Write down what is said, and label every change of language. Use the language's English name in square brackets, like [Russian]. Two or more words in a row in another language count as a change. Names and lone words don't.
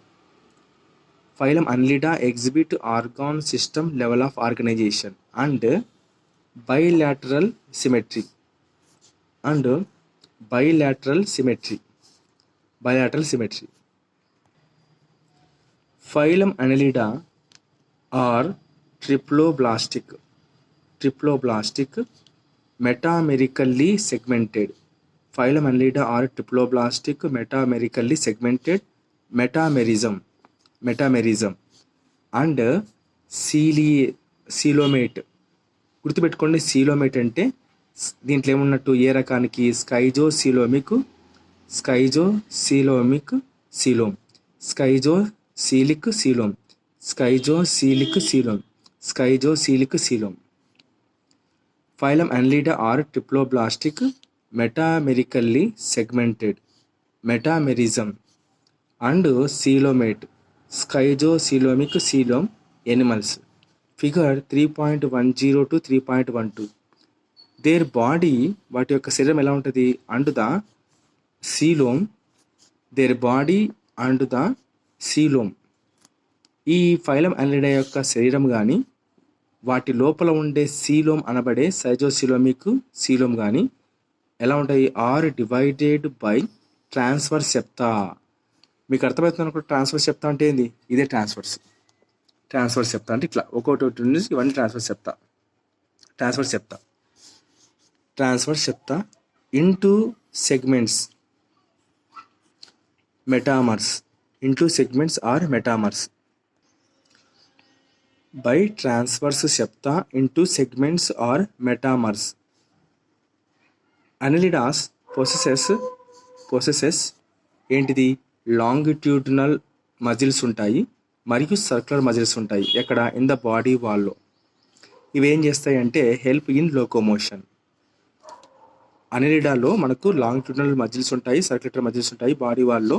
[English] Phylum Annelida exhibit organ system level of organization and bilateral symmetry. Phylum Annelida are triploblastic, metamerically segmented. Phylum Annelida are triploblastic, metamerically segmented, metamerism and coelomate. [Telugu] గుర్తుపెట్టుకోండి, సీలోమేట్ అంటే దీంట్లో ఏమున్నట్టు, ఏ రకానికి, [English] schizocoelic coelom. Phylum Annelida are triploblastic, metamerically segmented, metamerism and coelomate, schizocoelomic coelom animals. Figure 3.10 to 3.12. Their body, [Telugu] వాటి యొక్క శరీరం ఎలా ఉంటుంది, [English] and the coelom. their body and the coelom. [Telugu] ఈ ఫైలం అనిలిడా యొక్క శరీరం కానీ వాటి లోపల ఉండే సీలోమ్ అనబడే [English] schizocoelomic coelom [Telugu] కానీ ఎలా ఉంటాయి, [English] are divided by transverse septa. [Telugu] మీకు అర్థమవుతుంది అనుకో, [English] transverse septa [Telugu] అంటే ఏంది, ఇదే [English] transverse septa [Telugu] అంటే ఇట్లా ఒక్కొక్కటి నుంచి ఇవన్నీ [English] transverse septa into segments or metamers. By transverse septa into segments or metamers. Annelidas possesses [Telugu] ఏంటిది, [English] longitudinal muscles [Telugu] ఉంటాయి మరియు [English] circular muscles [Telugu] ఉంటాయి. ఎక్కడ, [English] in the body [Telugu] వాల్లో. ఇవి ఏం చేస్తాయి అంటే [English] help in locomotion. [Telugu] అనిలిడాలో మనకు [English] longitudinal muscles [Telugu] ఉంటాయి, [English] circular muscles [Telugu] ఉంటాయి బాడీ వాల్లో.